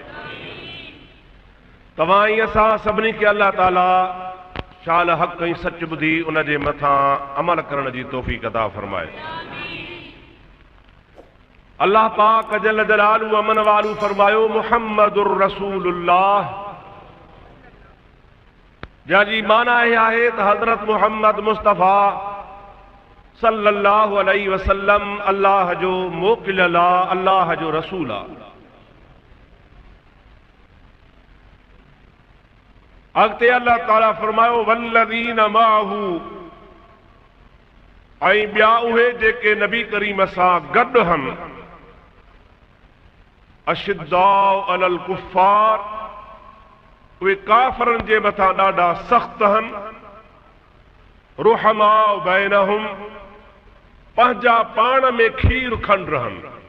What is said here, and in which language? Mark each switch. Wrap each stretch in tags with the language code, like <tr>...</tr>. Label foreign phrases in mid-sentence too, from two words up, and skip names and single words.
<sd>तव्हां ई असां सभिनी खे अल्लाह ताला शाल हक़ ऐं सच ॿुधी उन जे मथां अमल करण जी तौफ़ीक़ अता फरमाए। अल्लाह पाक</sd> <ar>جل جلاله عم نواله</ar> <sd>फरमायो</sd> <ar>محمد رسول الله,</ar> <sd>जंहिंजी माना इहा आहे त हज़रत मुहम्मद मुस्तफ़ा</sd> <ar>صلى الله عليه وسلم</ar> <sd>अल्लाह जो मोकिलियल आहे, अल्लाह जो रसूल आहे। अॻिते अल्लाह ताला फरमायो</sd> <ar>والذين معه,</ar> <sd>ऐं ॿिया उहे जेके नबी करीम सां गॾु हन,</sd> <ar>أشداء على الكفار,</ar> <sd>उहे काफ़रनि जे मथां ॾाढा सख़्त हन,</sd> <ar>رحماء بينهم,</ar> <sd>पंहिंजा पाण में खीर खंड रहनि।</sd>